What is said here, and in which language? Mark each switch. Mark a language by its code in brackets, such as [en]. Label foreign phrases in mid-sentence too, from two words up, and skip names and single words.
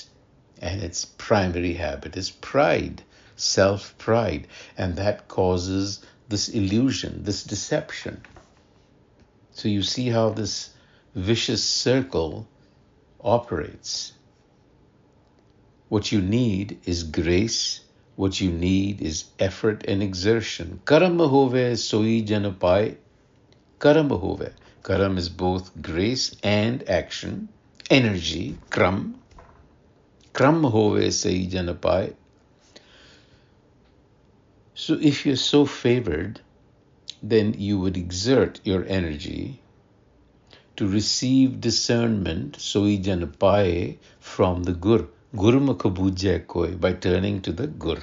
[en] And its primary habit is pride, self-pride, and that causes this illusion, this deception. So you see how this vicious circle operates. What you need is grace. What you need is effort and exertion. [pa] ਕਰਮ ਹੋਵੈ ਸੋਈ ਜਨ ਪਾਏ. ਕਰਮ ਹੋਵੈ. [en] Karam is both grace and action, energy, [pa] kram. ਕਰਮ ਹੋਵੈ ਸੋਈ ਜਨ ਪਾਏ. [en] So if you're so favored, then you would exert your energy to receive discernment, [pa] ਸੋਈ ਜਨ ਪਾਏ, [en] from the Gur. [pa] ਗੁਰਮੁਖਿ ਬੂਝੈ ਕੋਇ, [en] by turning to the Gur.